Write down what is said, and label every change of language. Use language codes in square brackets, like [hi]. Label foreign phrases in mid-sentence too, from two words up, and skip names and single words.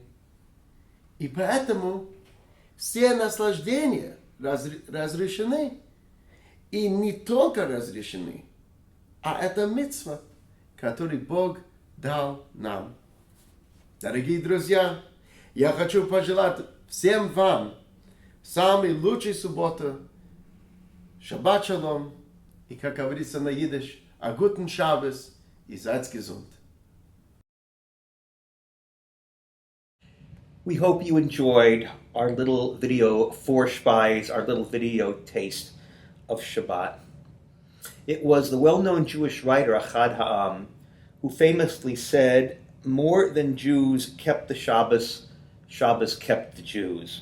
[ru] И поэтому все наслаждения разрешены, и не только разрешены, а это мицва, который Бог дал нам. Дорогие друзья, я хочу пожелать всем вам самой лучшей субботы, [he] שבת שלום, [ru] и, как говорится на идиш, [yi] אַ גוטן שבת, и זײַט געזונט. [en] We hope you enjoyed our little video Vorspies, our little video taste of Shabbat. It was the well-known Jewish writer Achad Ha'am who famously said, "More than Jews kept the Shabbos, Shabbos kept the Jews."